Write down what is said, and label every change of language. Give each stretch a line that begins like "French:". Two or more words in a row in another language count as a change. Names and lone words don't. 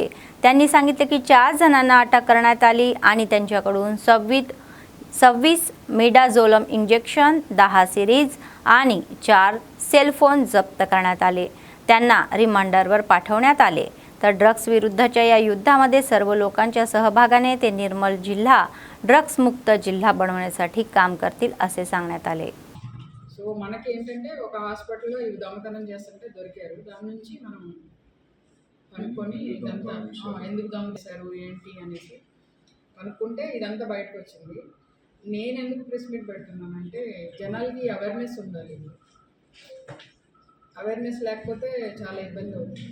Marathi: त्यांनी सांगितले की 4 जणांना अटक करण्यात आली आणि त्यांच्याकडून 26 मिडाझोलम इंजेक्शन, 10 सिरीज आणि 4 सेलफोन जप्त करण्यात आले। त्यांना रिमांडरवर पाठवण्यात आले। तर ड्रग्स विरुद्धच्या या युद्धामध्ये सर्व लोकांच्या सहभागाने ते निर्मल जिल्हा ड्रग्स मुक्त जिल्हा बनवण्यासाठी काम करतील असे सांगण्यात आले।
Telugu: సో మనకి ఏంటంటే ఒక హాస్పిటల్లో ఇవి దొంగతనం చేస్తుంటే దొరికారు, దాని నుంచి మనం కనుక్కొని ఇదంతా ఎందుకు దొంగ చేశారు ఏంటి అనేసి కనుక్కుంటే ఇదంతా బయటకు వచ్చింది। నేను ఎందుకు ప్రెస్ మీట్ పెడుతున్నానంటే జనాలకి అవేర్నెస్ ఉండాలి, అవేర్నెస్ లేకపోతే చాలా ఇబ్బంది అవుతుంది।